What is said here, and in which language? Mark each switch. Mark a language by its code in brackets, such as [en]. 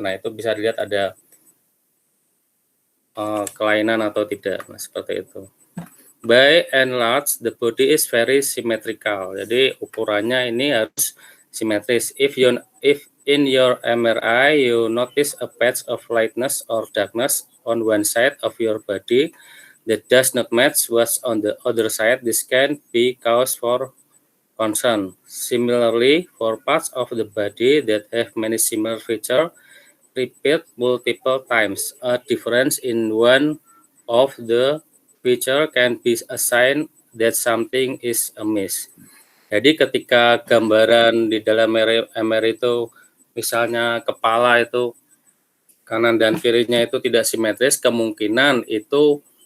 [id] Nah, itu bisa dilihat ada kelainan atau tidak. Nah, seperti itu. [en] By and large, the body is very symmetrical. [id] Jadi ukurannya ini harus simetris. [en] If in your MRI you notice a patch of lightness or darkness on one side of your body that does not match what's on the other side, this can be cause for concern. Similarly, for parts of the body that have many similar features, repeat multiple times, a difference in one of the feature can be a sign that something is amiss. [id] Jadi ketika gambaran di dalam MRI itu misalnya kepala itu kanan dan kirinya itu tidak simetris, kemungkinan itu